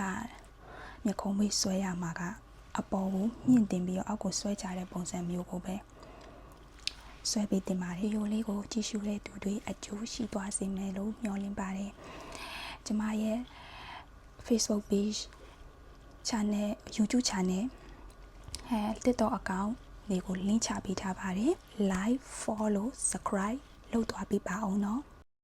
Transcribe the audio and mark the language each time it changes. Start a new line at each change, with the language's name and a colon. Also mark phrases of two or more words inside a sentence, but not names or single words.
Burmese: မျက်ခုံးမွေးဆွဲရမှာကအပေါ်ကိုမြင့်တင်ပြီးတော့အောက်ကိုဆွဲကြတဲ့ပုံစံမျိုးကိုပဲဆွဲပေးတင်ပါတယ်ရိုးလေးကိုကြည့်ရှုတဲ့သူတွေအကျိုးရှိသွားစေမယ်လို့မျှော်လင့်ပါတယ်ကျမရဲ့
English: Facebook page channel YouTube channel TikTok account
Burmese: တွေကို link ချပေးထားပါတယ်
English: like follow subscribe
Burmese: လုပ်သွားပေးပါအောင်နော်